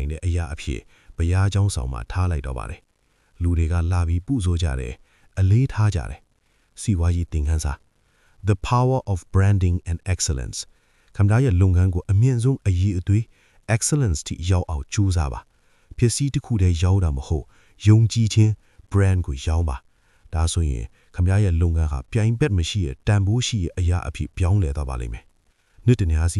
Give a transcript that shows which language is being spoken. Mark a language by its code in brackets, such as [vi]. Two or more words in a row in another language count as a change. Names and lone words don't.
[my] နိုင်တဲ့အရာအဖြစ်ဘုရားကျောင်းဆောင်မှာထားလိုက်တော့ပါတယ်လူတွေကလာပြီးပူဇော်ကြတယ်အလေးထားကြတယ်စီဝါရေးသင်ခန်းစာ [en] The power of branding and excellence [my] ခမည်းရဲ့လုပ်ငန်းကိုအမြင့်ဆုံးအရေးအသွေး excellence တိရောက်အောင်ကြိုးစားပါဖြစ်စည်းတစ်ခုတည်းရောက်တာမဟုတ်ယုံကြည်ခြင်း brand ကိုရောက်ပါဒါဆိုရင်ခမည်းရဲ့လုပ်ငန်းဟာပြိုင်ဘက်မရှိတဲ့တန်ဖိုးရှိတဲ့အရာအဖြစ်ပြောင်းလဲသွားပါလိမ့်မယ်နေ့တနေ့အားစီ